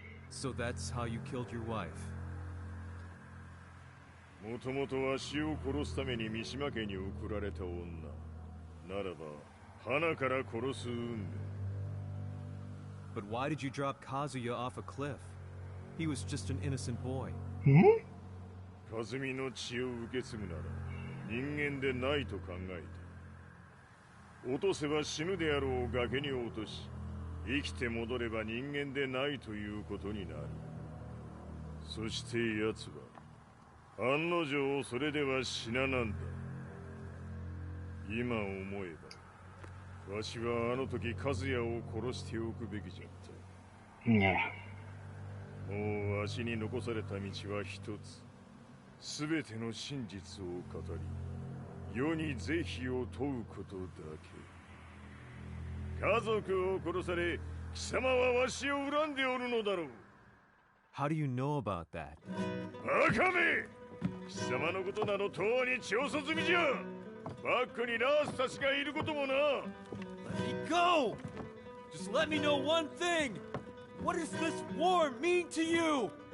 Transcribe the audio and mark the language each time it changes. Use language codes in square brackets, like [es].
[en] So that's how you killed your wife. [ja] もともとわしを殺すために三島家に送られた女ならば花から殺す運命 [en] But why did you drop Kazuya off a cliff? He was just an innocent boy. [ja] 和美の血を受け継ぐなら人間でないと考え落とせば死ぬであろう崖に落とし、生きて戻れば人間でないということになる。そして奴は案の定それでは死ななんだ。今思えばわしはあの時和也を殺しておくべきじゃった。もうわしに残された道は一つ。すべての真実を語り、世に是非を問うことだけ。家族を殺され、貴様はわしを恨んでおるのだろう。 [en] How do you know about that? [ja] バカめ！貴様のことなどとうに調査済みじゃ。バックにラースたちがいることもな。 [en] Let me go! Just let me know one thing! What does this war mean to you?